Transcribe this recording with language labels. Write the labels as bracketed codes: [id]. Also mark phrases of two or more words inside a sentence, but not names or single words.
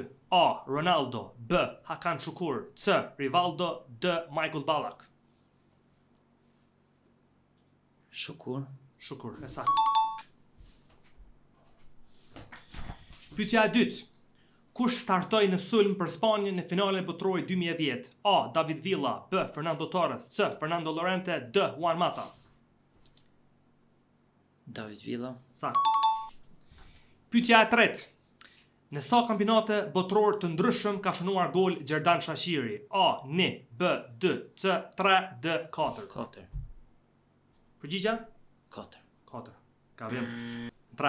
[sq] A. Ronaldo, B. Hakan Şükür, C. Rivaldo, D. Michael Ballack. Şükür. Şükür, e saktë. Pyetja e dytë. Kush startoi në sulm për Spanjën në finalen e botrorit 2010? A. David Villa, B. Fernando Torres, C. Fernando Llorente, D. Juan Mata. David Villa. Saktë. Pyetja e tretë. Në sa kampionate botror të ndryshëm ka shënuar gol Xherdan Shaqiri? A. 1, B. 2, C. 3, D. 4. 4. Përgjigja? 4. 4. Ka vjen. 3.